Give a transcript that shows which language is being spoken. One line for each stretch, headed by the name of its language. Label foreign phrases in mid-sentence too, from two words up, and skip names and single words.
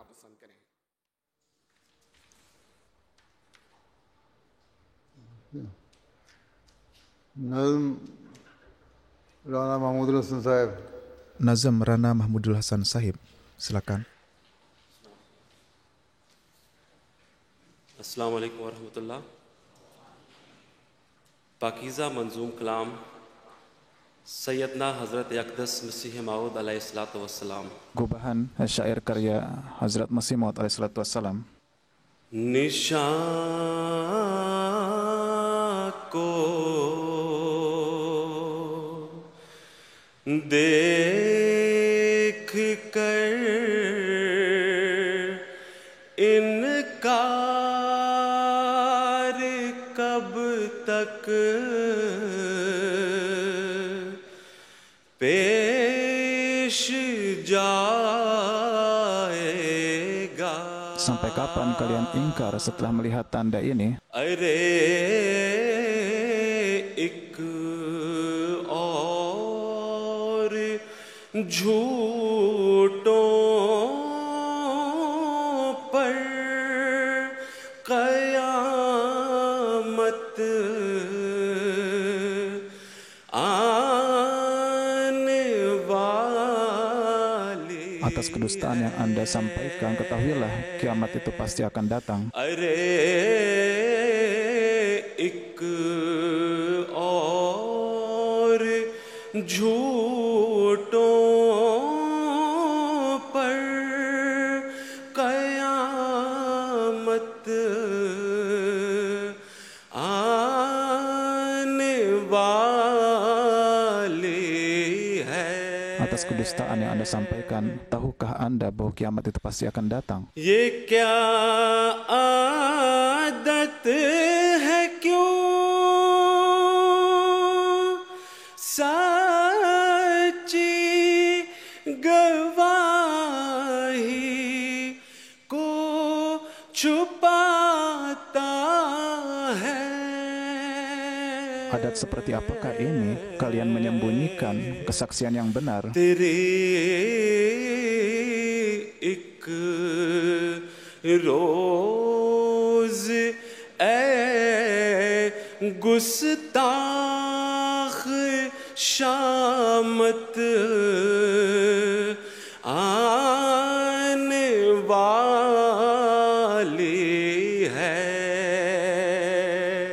Indonesian: Nazm Rana Mahmudul Hasan Sahib. Nazm Rana Mahmudul Hasan Sahib, silakan.
Arabic: السلام عليكم ورحمة الله.
Urdu: پاکیزہ منظوم کلام سیدنا حضرت اقدس مسیح موعود
Arabic: عليه الصلاة والسلام.
Indonesian: Gubahan syair karya Hazrat Masih Maud
Arabic: عليه الصلاة والسلام.
Urdu: نشاں کو دیکھ کر انکار کب تک پیش جائے گا.
Indonesian: Sampai kapan kalian ingkar setelah melihat tanda ini?
Urdu: ارے ایک اور جھوٹوں پر قیامت آنے والی.
Indonesian: Atas kedustaan yang Anda sampaikan, ketahuilah kiamat itu pasti akan datang.
Urdu: ارے ایک اور جھوٹوں پر قیامت آنے والی ہے.
Indonesian: Atas kedustaan yang Anda sampaikan, tahukah Anda bahwa kiamat itu pasti akan datang?
Urdu: یہ کیا عادت ہے کیوں سچی گواہی کو چھپاتا ہے.
Indonesian: Adat seperti apakah ini? Kalian menyembunyikan kesaksian yang benar.
Urdu: تیری ایک روز اے گستاخ شامت آنے والی ہے.